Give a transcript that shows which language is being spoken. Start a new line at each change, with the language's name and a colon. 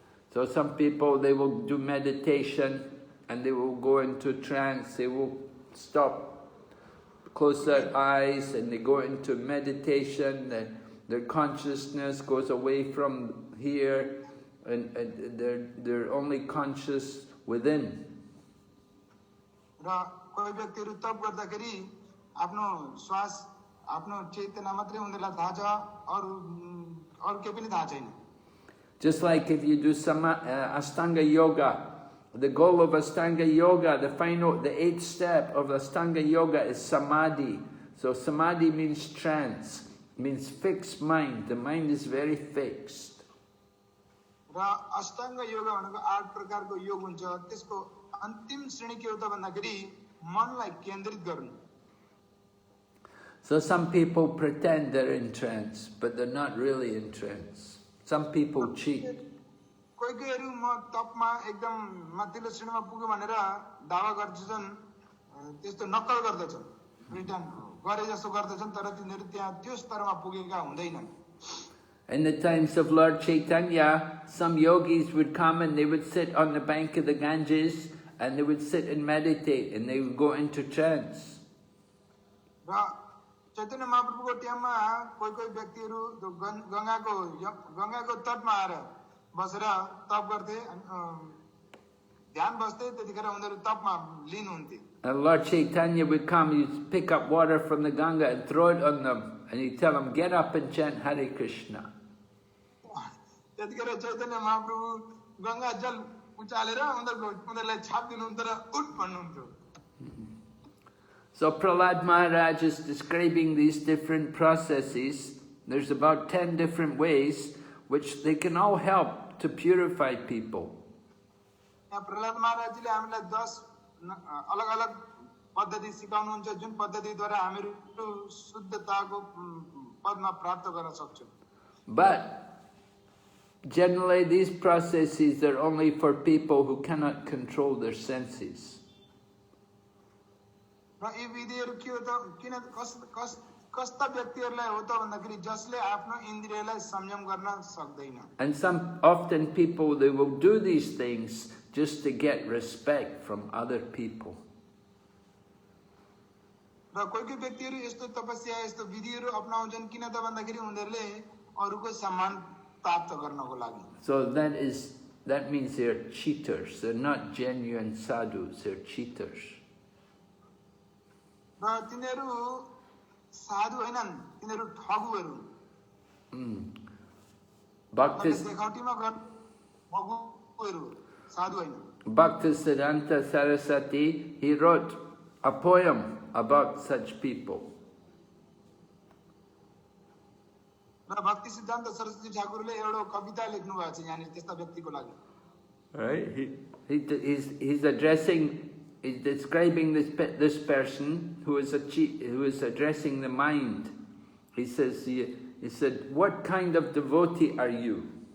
English: So some people, they will do meditation and they will go into trance. They will stop, close their eyes and they go into meditation. Their consciousness goes away from here and they're only conscious within.
Nepali: र कोही व्यक्तिहरू तप गर्दाखेरि आफ्नो श्वास आफ्नो चेतना मात्रै उनीहरूलाई थाहा छ, अरू केही पनि थाहा छैन।
English: Just like if you do Ashtanga Yoga, the goal of Ashtanga Yoga, the eighth step of Ashtanga Yoga is Samadhi. So Samadhi means trance, means fixed mind. The mind is very fixed.
Nepali: र अष्टाङ्ग योग भनेको 8 प्रकारको योग हुन्छ, त्यसको अन्तिम श्रेणी के हो त भन्दाखेरि मनलाई केन्द्रित गर्नु।
English: So some people pretend they're in trance, but they're not really in trance. Some people cheat.
Nepali: कोही कोहीहरू म तपमा एकदम माथिल्लो श्रेणीमा पुग्यो भनेर दावा गर्छन्, त्यस्तो नक्कल गर्दछन्, प्रिटेन्ड गरे जस्तो गर्दछन्, तर तिनीहरू त्यहाँ त्यो स्तरमा पुगेका हुँदैनन्।
English: In the times of Lord Chaitanya, some yogis would come and they would sit on the bank of the Ganges and they would sit and meditate and they would go into trance.
Nepali: र चैतन्य महाप्रभुको टाइममा कोही कोही व्यक्तिहरू गंगाको तटमा आएर बसेर तप गर्थे, ध्यान बस्थे, त्यतिखेर उनीहरू तपमा लीन हुन्थे।
English: And Lord Chaitanya would come, he'd pick up water from the Ganga and throw it on them and he'd tell them, get up and chant Hare Krishna.
Nepali: त्यतिखेर चैतन्य महाप्रभु गंगा जल उचालेर उनीहरूलाई छापिदिनुहुन्छ र उठ भन्नुहुन्थ्यो।
English: So Prahlad Maharaj is describing these different processes. There's about 10 different ways which they can all help to purify people.
Nepali: Prahlad महाराजले हामीलाई 10 अलग-अलग पद्धति सिकाउनुहुन्छ, जुन पद्धतिद्वारा हामीहरू शुद्धताको पदमा प्राप्त गर्न सक्छौं।
English: But generally these processes are only for people who cannot control their senses.
Nepali: र यी विधिहरू के हो त, किन कस्ता व्यक्तिहरूलाई हो त भन्दाखेरि जसले आफ्नो इन्द्रियलाई संयम गर्न सक्दैन।
English: And often people, they will do these things just to get respect from other people.
Nepali: र कोही कोही व्यक्तिहरू यस्तो तपस्या यस्तो विधिहरू अपनाउँछन् किन त भन्दाखेरि उनीहरूले अरूको सम्मान प्राप्त गर्नको लागि।
English: So that means they're cheaters. They're not genuine sadhus, they're cheaters.
Nepali: र तिनीहरू साधु हैनन्, तिनीहरू ठगुहरू। देखावटीमा गर्ने ठगुहरू, साधु हैनन्।
English: Bhaktisiddhanta Saraswati, he wrote a poem about such people.
Nepali: र भक्ति सिद्धान्त सरस्वती ठाकुरले एउटा कविता लेख्नु भएको छ यहाँ त्यस्ता व्यक्तिको लागि।
English: Right? He's describing this person who is addressing the mind. He said, what kind of devotee are you?